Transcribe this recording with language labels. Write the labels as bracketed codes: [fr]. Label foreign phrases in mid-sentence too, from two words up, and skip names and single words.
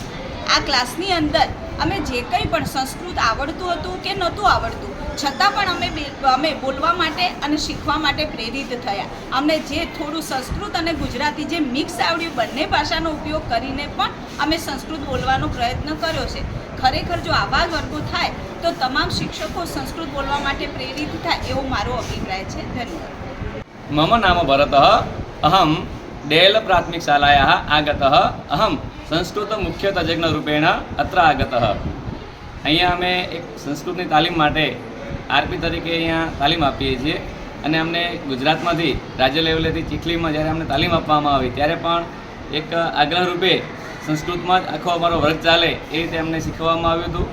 [gu] આ ક્લાસની અંદર અમે જે કંઈ પણ સંસ્કૃત આવડતું હતું કે નહોતું આવડતું, છતાં પણ અમે બોલવા માટે અને શીખવા માટે પ્રેરિત થયા। અમને જે થોડું સંસ્કૃત અને ગુજરાતી જે મિક્સ આવડ્યું, બંને ભાષાનો ઉપયોગ કરીને પણ અમે સંસ્કૃત બોલવાનો પ્રયત્ન કર્યો છે। ખરેખર જો આવા વર્ગો થાય તો તમામ શિક્ષકો સંસ્કૃત બોલવા માટે પ્રેરિત થાય એવો મારો અભિપ્રાય છે। ધન્યવાદ। [sa] मम नाम भरतः। अहं डेल प्राथमिकशालायाः आगतः। अहं संस्कृत मुख्य तज्ञरूपेण अत्र आगतः। [gu] અહીંયા અમે એક સંસ્કૃતની તાલીમ માટે આરપી તરીકે અહીંયા તાલીમ આપીએ છીએ અને અમને ગુજરાતમાંથી રાજ્ય લેવલેથી ચીખલીમાં જ્યારે અમને તાલીમ આપવામાં આવી ત્યારે પણ એક આગ્રહ રૂપે સંસ્કૃતમાં જ આખો અમારો વર્ગ ચાલે એ રીતે અમને શીખવવામાં આવ્યું હતું।